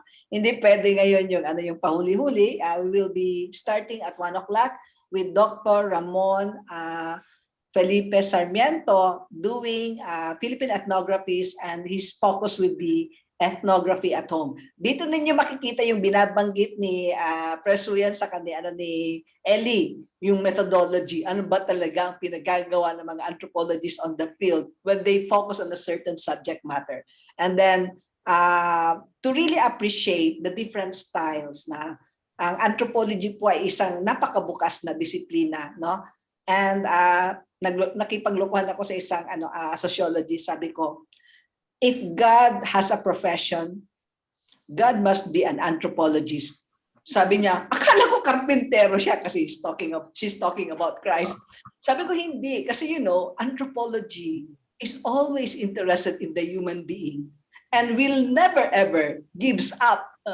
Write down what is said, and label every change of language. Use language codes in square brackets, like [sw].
[tl] Hindi pwede ngayon yung pahuli-huli. [en] We will be starting at 1 o'clock with Dr. Ramon Felipe Sarmiento doing Philippine ethnographies, and his focus will be ethnography at home. [tl] Dito ninyo makikita yung binabanggit ni Prof. Suyen sa ni Ellie, yung methodology. Ano ba talaga ang pinagagawa ng mga anthropologists on the field when they focus on a certain subject matter. [en] And then to really appreciate the different styles [tl] na ang anthropology po ay isang napakabukas na disiplina, no? And nakipaglokohan ako sa isang sociologist, sabi ko, [en] if God has a profession, God must be an anthropologist. [tl] Sabi niya, akala ko karpintero siya kasi [en] she's talking about Christ. [tl] Sabi ko hindi, kasi [en] anthropology is always interested in the human being and will never ever gives up.